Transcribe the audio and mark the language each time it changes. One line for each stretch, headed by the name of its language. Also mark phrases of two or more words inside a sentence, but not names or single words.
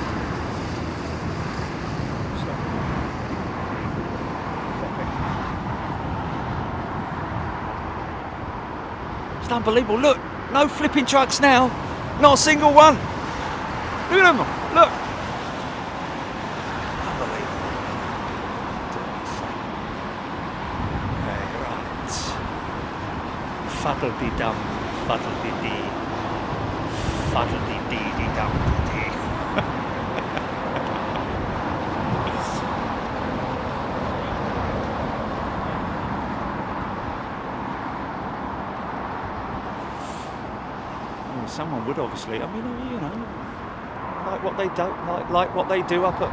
English: Unbelievable. Look, no flipping trucks now, not a single one. Look at them, look. Unbelievable. Right. Fuddle-de-dum, fuddle-de-dee, fuddle-de-dee-dee-dum-de-dee. Someone would obviously. I mean, you know, like what they do, like what they do up at.